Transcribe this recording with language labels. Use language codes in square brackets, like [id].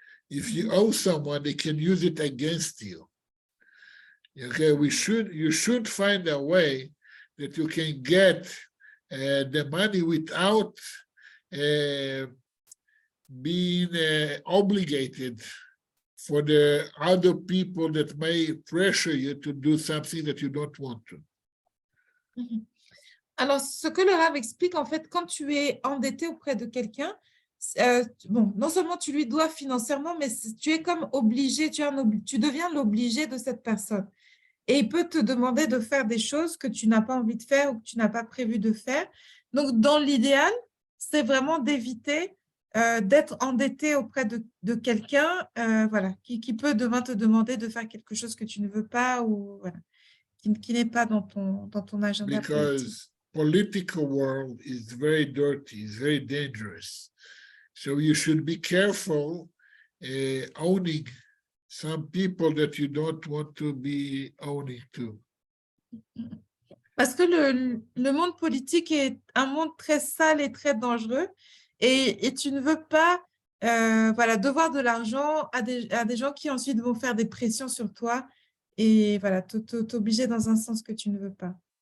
[en] If you owe someone, they can use it against you. Okay, you should find a way that you can get the money without being obligated for the other people that may pressure you to do something that you don't want to. [fr] Alors, ce que le Rav explique, en fait, quand tu es endetté auprès de quelqu'un, bon, non seulement tu lui dois financièrement, mais tu es comme obligé, tu deviens l'obligé de cette personne. Et il peut te demander de faire des choses que tu n'as pas envie de faire ou que tu n'as pas prévu de faire. Donc, dans l'idéal, c'est vraiment d'éviter d'être endetté auprès de quelqu'un voilà, qui peut demain te demander de faire quelque chose que tu ne veux pas ou voilà, qui n'est pas dans ton agenda politique. [en] Because political world is very dirty, it's very dangerous. So you should be careful owning some people that you don't want to be owning to. [fr] Parce que le monde politique est un monde très sale et très dangereux et tu ne veux pas voilà, devoir de l'argent à des gens qui ensuite vont faire des pressions sur toi et voilà, t'obliger dans un sens que tu ne veux pas.